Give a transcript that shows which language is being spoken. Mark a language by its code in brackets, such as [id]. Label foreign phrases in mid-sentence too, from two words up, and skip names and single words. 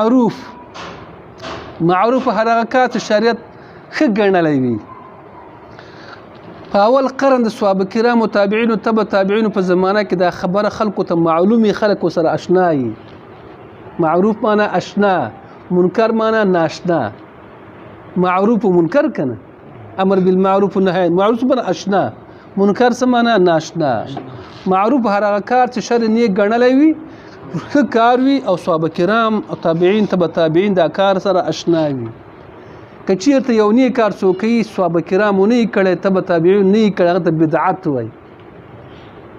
[ps] معروف هر هغه کار چې شریعت ښه ګڼلی وي. په اول قرن د صحابه کرامو تابعینو تبع تابعینو په زمانه کې دا خبره خلکو ته معلومي، خلکو سره اشنا وي. معروف معنا اشنا، منکر معنا ناشنا. معروف و منکر کنه، [ar] امر بالمعروف و نهی معروف [ps] معنا اشنا، منکر څه معنا ناشنا. معروف هر هغه کار چې شر نیک ګڼلی وي، ښه کار وي او صحابه کرام او تابعین تبع تابعین دا کار سره اشنا وي. که چېرته یو نیک کار څوک کوي صحابه کرامو نه یې کړی، تبع تابعین نه یې کړی، هغه ته بدعت وایي.